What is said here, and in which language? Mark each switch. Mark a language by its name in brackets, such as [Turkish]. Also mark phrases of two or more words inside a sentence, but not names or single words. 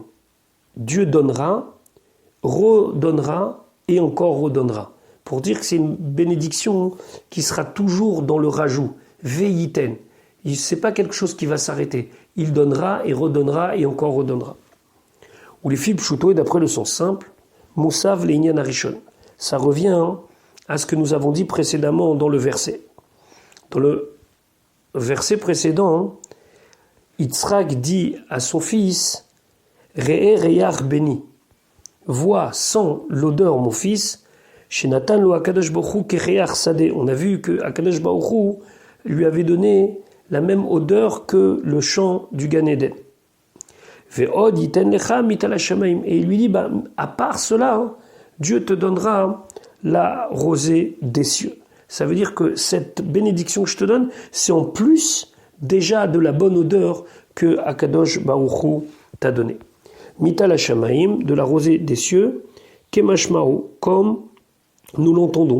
[French] Dieu donnera, redonnera et encore redonnera. Pour dire que c'est une bénédiction qui sera toujours dans le rajout. [Hebrew] Ve'yiten. [French] Ce n'est pas quelque chose qui va s'arrêter. Il donnera et redonnera et encore redonnera. Ou les filles pshuto, et d'après le sens simple, [Hebrew] מוסב לעניין הראשון. [French] Ça revient à ce que nous avons dit précédemment dans le verset. Dans le verset précédent, Yitzhak dit à son fils, [Hebrew] ראה ריח בני, [French] vois, sens l'odeur, mon fils, [Hebrew] שנתן לו הקדוש ברוך הוא כריח שדה. [French] On a vu que [Hebrew] הקדוש ברוך הוא [French] lui avait donné la même odeur que le champ du Gan Eden. [Hebrew] ועוד יתן לך מטל השמים. [French] Et il lui dit, à part cela, Dieu te donnera la rosée des cieux. Ça veut dire que cette bénédiction que je te donne, c'est en plus déjà de la bonne odeur que [Hebrew] הקדוש ברוך הוא [French] t'a donnée. [Hebrew] מטל השמים, [French] de la rosée des cieux, Kemashmao, comme nous l'entendons.